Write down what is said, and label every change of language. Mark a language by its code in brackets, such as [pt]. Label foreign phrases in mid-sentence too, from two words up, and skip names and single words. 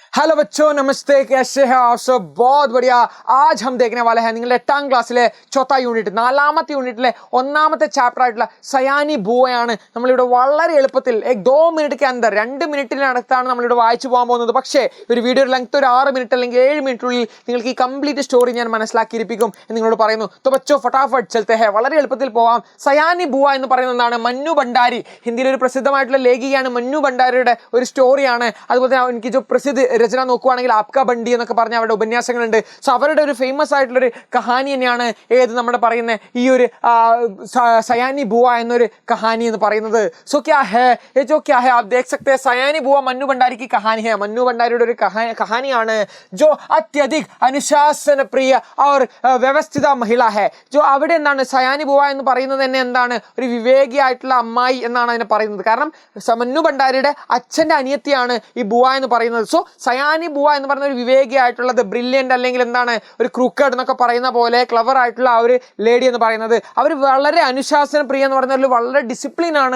[hi] हेलो बच्चों, नमस्ते। कैसे हैं आप सब? बहुत बढ़िया। आज हम देखने वाले हैं [ml] നിങ്ങളുടെ 8ാം ക്ലാസ്സിലെ ചോത്ത യൂണിറ്റ്, 4ാമത്തെ യൂണിറ്റിലെ 1ാമത്തെ ചാപ്റ്റർ ആയിട്ടുള്ള സയാനി ബുവയാണ് നമ്മളിവിടെ വളരെ എളുപ്പത്തിൽ 2 മിനിറ്റ് [hi] के अंदर [ml] 2 മിനിറ്റിനകത്താണ് നമ്മളിവിടെ വായിച്ചു പോകാൻ പോകുന്നത്. പക്ഷേ ഒരു വീഡിയോ ലെങ്ത് ഒരു 6 മിനിറ്റ് അല്ലെങ്കിൽ 7 മിനിറ്റിനുള്ളിൽ നിങ്ങൾക്ക് ഈ കംപ്ലീറ്റ് സ്റ്റോറി ഞാൻ മനസ്സിലാക്കിയിരിപ്പിക്കും എന്ന് നിങ്ങളോട് പറയുന്നു. [hi] तो बच्चों फटाफट चलते हैं. [ml] വളരെ എളുപ്പത്തിൽ പോവാം. സയാനി ബുവ എന്ന് പറയുന്നതാണ് മന്നു ഭണ്ഡാരി. ഹിന്ദിയിലെ ഒരു പ്രസിദ്ധമായിട്ടുള്ള ലേഖികയാണ് മന്നു ഭണ്ഡാരിയുടെ ഒരു സ്റ്റോറിയാണ്. അതുപോലെ തന്നെ എനിക്ക് [hi] जो प्रसिद्ध [ml] രചന നോക്കുകയാണെങ്കിൽ ആപ്കാ ബണ്ടി എന്നൊക്കെ പറഞ്ഞ അവരുടെ ഉപന്യാസങ്ങളുണ്ട്. സോ അവരുടെ ഒരു ഫേമസ് ആയിട്ടുള്ളൊരു കഹാനി തന്നെയാണ് ഏത് നമ്മുടെ പറയുന്ന ഈ ഒരു സയാനി ബുവ എന്നൊരു കഹാനി എന്ന് പറയുന്നത്. [hi] सो क्या है ये जो क्या है आप देख सकते हैं. സയാനി ബുവ മന്നു ഭണ്ഡാരി की कहानी है. [ml] മന്നു ഭണ്ഡാരിയുടെ ഒരു കഹാനിയാണ്. [hi] जो अत्यधिक अनुशासन प्रिय और വ്യവസ്ഥിത മഹിള है. [ml] जो അവിടെ എന്താണ് സയാനി ബുവ എന്ന് പറയുന്നത് തന്നെ എന്താണ് ഒരു വിവേകിയായിട്ടുള്ള അമ്മായി എന്നാണ് അതിനെ പറയുന്നത്. കാരണം മന്നു ഭണ്ഡാരിയുടെ അച്ഛൻ്റെ അനിയത്തിയാണ് ഈ ബുവ എന്ന് പറയുന്നത്. സോ സയാനി ബുവ എന്ന് പറയുന്ന ഒരു വിവേകിയായിട്ടുള്ളത്, ബ്രില്യൻ്റ് അല്ലെങ്കിൽ എന്താണ് ഒരു ക്രൂക്കഡ് എന്നൊക്കെ പറയുന്ന പോലെ ക്ലവർ ആയിട്ടുള്ള ആ ഒരു ലേഡി എന്ന് പറയുന്നത് അവർ വളരെ അനുശാസന പ്രിയ എന്ന് പറയുന്ന വളരെ ഡിസിപ്ലിൻ ആണ്.